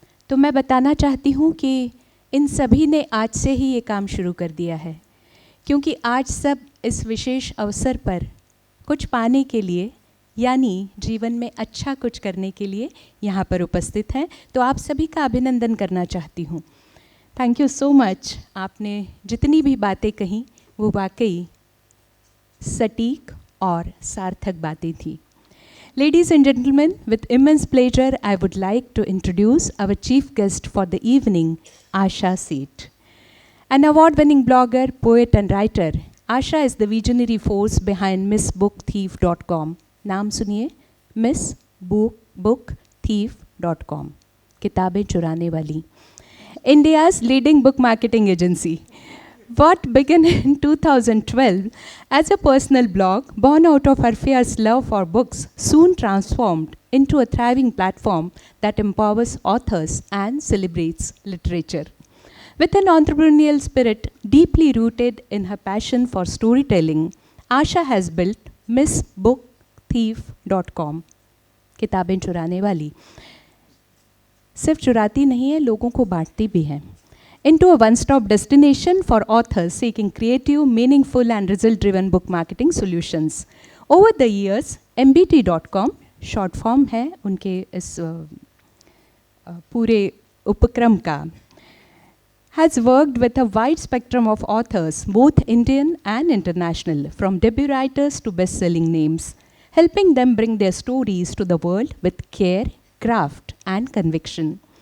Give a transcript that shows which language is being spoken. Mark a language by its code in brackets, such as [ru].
[hi] तो मैं बताना चाहती हूँ कि इन सभी ने आज से ही ये काम शुरू कर दिया है, क्योंकि आज सब इस विशेष अवसर पर कुछ पाने के लिए, यानी जीवन में अच्छा कुछ करने के लिए यहाँ पर उपस्थित हैं. तो आप सभी का अभिनंदन करना चाहती हूँ. [en] Thank you so much. [hi] आपने जितनी भी बातें कहीं वो वाकई सटीक और सार्थक बातें थी. [en] Ladies and gentlemen, with immense pleasure, I would like to introduce our chief guest for the evening, Asha Seth. An award-winning blogger, poet and writer, Asha is the visionary force behind MissBookThief.com. [hi] नाम सुनिए, MissBookThief.com. किताबें चुराने वाली. [en] India's leading book marketing agency. What began in 2012 as a personal blog born out of her fierce love for books soon transformed into a thriving platform that empowers authors and celebrates literature. With an entrepreneurial spirit deeply rooted in her passion for storytelling, Asha has built MissBookThief.com. [hi] किताबें चुराने वाली. सिर्फ चुराती नहीं है, लोगों को बांटती भी है. [en] Into a one-stop destination for authors seeking creative, meaningful and result-driven book marketing solutions. Over the years, MBT.com, short form [hi] है उनके इस पूरे उपक्रम का, [en] has worked with a wide spectrum of authors, both Indian and international, from debut writers to best-selling names, helping them bring their stories to the world with care, craft and conviction.